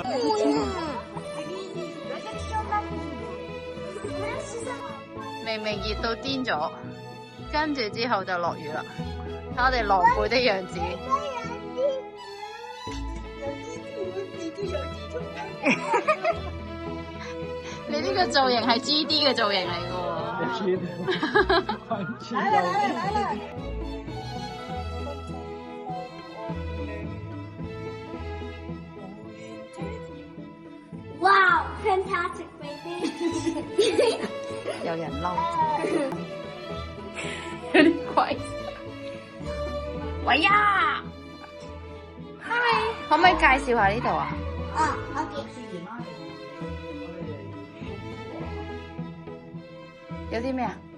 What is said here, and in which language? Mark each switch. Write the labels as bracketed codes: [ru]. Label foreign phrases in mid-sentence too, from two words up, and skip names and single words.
[yue] 明明熱到癲咗，跟住之後就落雨啦，睇我哋狼狽的樣子。你呢個造型係 GD 嘅造型嚟嘅喎。 [en] Wow, fantastic baby！ [yue] 有人嬲，有啲鬼。喂呀！可唔可以介紹下呢度啊？啊，我記住。有啲咩啊？